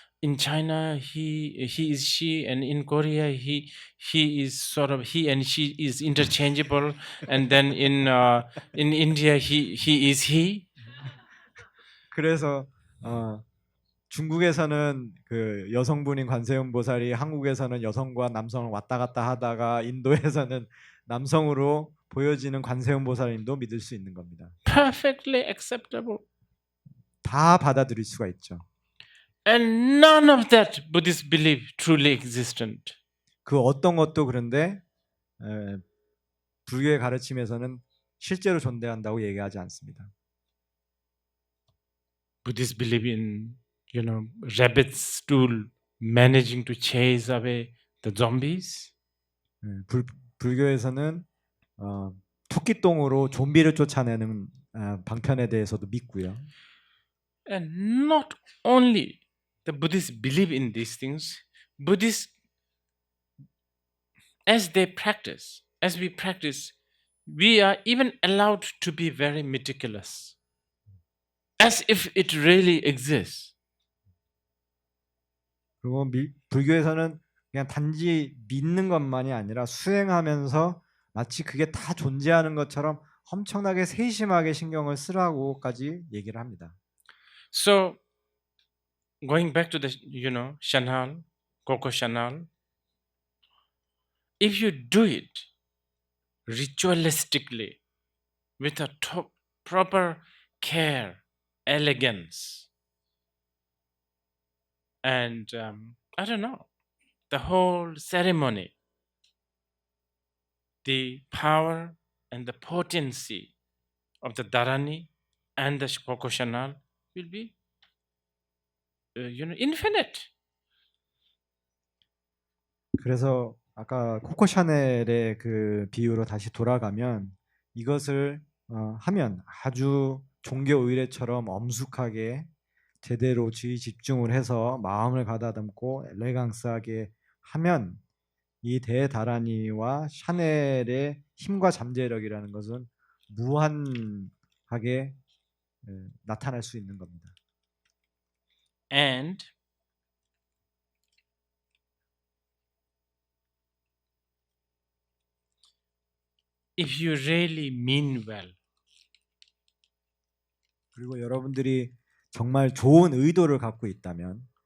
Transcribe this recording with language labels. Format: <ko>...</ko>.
<en>In China, he is she, and in Korea, he is sort of he and she is interchangeable, and then in India, he is he.</en> <ko>그래서 중국에서는 그 여성분인 관세음 보살이 한국에서는 여성과 남성을 왔다 갔다 하다가 인도에서는 남성으로 보여지는 관세음 보살님도 믿을 수 있는 겁니다.</ko> <en>Perfectly acceptable.</en> <ko>다 받아들일 수가 있죠.</ko> <en>And none of that Buddhists believe truly existent.</en> <ko>그 어떤 것도 그런데 불교의 가르침에서는 실제로 존재한다고 얘기하지 않습니다.</ko> <en>Buddhists believe in, rabbit's stool managing to chase away the zombies.</en> <ko>불교에서는 토끼똥으로 좀비를 쫓아내는 방편에 대해서도 믿고요.</ko> <en>And not only the Buddhists believe in these things, Buddhists, as they practice, as we practice, we are even allowed to be very meticulous, as if it really exists.</en> <ko>그리고 불교에서는 그냥 단지 믿는 것만이 아니라 수행하면서 마치 그게 다 존재하는 것처럼 엄청나게 세심하게 신경을 쓰라고까지 얘기를 합니다.</ko> <en>So, going back to the, Chanel, Coco Chanel, if you do it ritualistically, with a proper care, elegance, and I don't know, the whole ceremony, the power and the potency of the Dharani and the Coco Chanel will be, infinite.</en> <ko>그래서 아까 코코 샤넬의 그 비유로 다시 돌아가면 이것을 하면 아주 종교 의례처럼 엄숙하게 제대로 주의 집중을 해서 마음을 가다듬고 엘레강스하게 하면 이 대다라니와 샤넬의 힘과 잠재력이라는 것은 무한하게 나타날 수 있는 겁니다.</ko> <en>And if you really mean well,</en> <ko>그리고 여러분들이 정말 좋은 의도를 갖고 있다면,</ko>